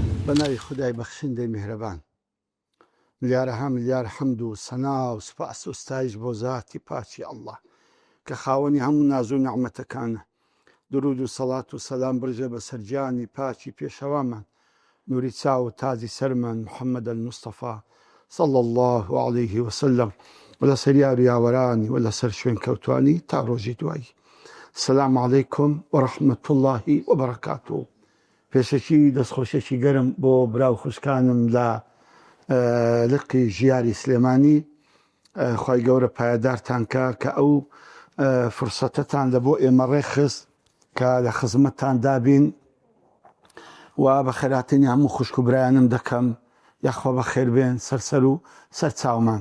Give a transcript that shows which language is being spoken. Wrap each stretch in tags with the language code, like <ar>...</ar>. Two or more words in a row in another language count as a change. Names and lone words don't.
<ckb>بەناوی خودای بەخشندەی میهرەبان ملیارەها ملیار حەمد و سەنا و سوپاس و ستایش بۆ زاتی پاچی ئەڵڵا کە خاوەنی هەموو ناز و نەعمەتەکانە. درود و سەڵات و سەلام برژە بە سەرجانی پاچی پێشەوامان نوری چاو و تازی سەرمان محەممەد المستەفا</ckb> <ar>صلى الله عليه وسلم</ar> <ckb>و لەسەر یار و یاوەرانی و لەسەر شوێن کەوتوانی تا ڕۆژی دوایی.</ckb> <ar>السلام عليكم ورحمة الله وبركاته.</ar> <ckb>پێشەکی دەستخۆشێکی گەرم بۆ براو خوشکانم لە لقی ژیاری سلێمانی، خی گەورە پایەدارتان کە ئەو فرسەتەتان لە بۆ ئێمە ڕێخست کە لە خزمەتتان دابین و بە خێراتنی هەموو خوشک و برایانم دەکەم یاخوا بە خێربێن سەرسەر و سەر چاومان.</ckb>